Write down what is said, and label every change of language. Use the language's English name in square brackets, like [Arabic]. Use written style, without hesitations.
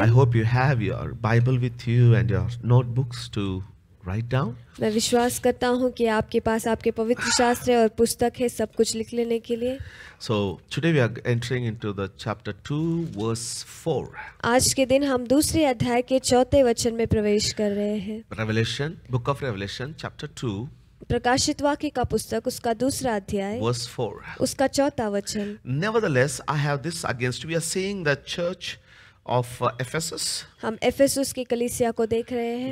[English] I hope you have your Bible with you and your notebooks to write down. [Hindi] मैं विश्वास करता हूँ कि आपके पास आपके पवित्र शास्त्र और पुस्तक है सब कुछ लिख लेने के लिए। [English] So today we are entering into the chapter 2 verse 4. [Hindi] आज के दिन हम दूसरे अध्याय के 4 वचन में प्रवेश कर रहे हैं। [English] Revelation, book of Revelation, chapter 2, [Hindi] प्रकाशित वाक्य का पुस्तक उसका दूसरा अध्याय [English] verse 4. [Hindi] उसका 4 वचन। [English] Nevertheless, I have this against. We are seeing the church of Ephesus. [Hindi] हम एफेसुस की कलीसिया को देख रहे हैं।